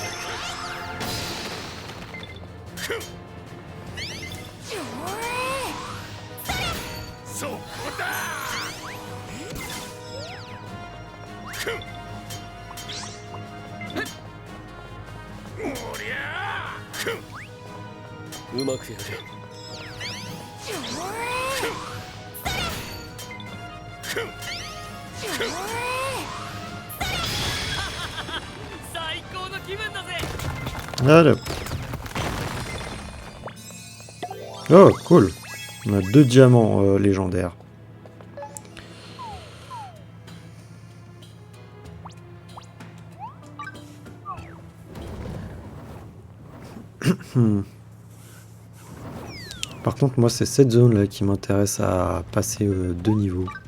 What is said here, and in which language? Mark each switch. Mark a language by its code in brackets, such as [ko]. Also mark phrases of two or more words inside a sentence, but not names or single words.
[ja] そこだおりゃれうまくやれ最高の気分だぜ [fr] Allez. Oh, cool. On a 2 diamants légendaires. Par contre, moi, c'est cette zone-là qui m'intéresse à passer 2 niveaux.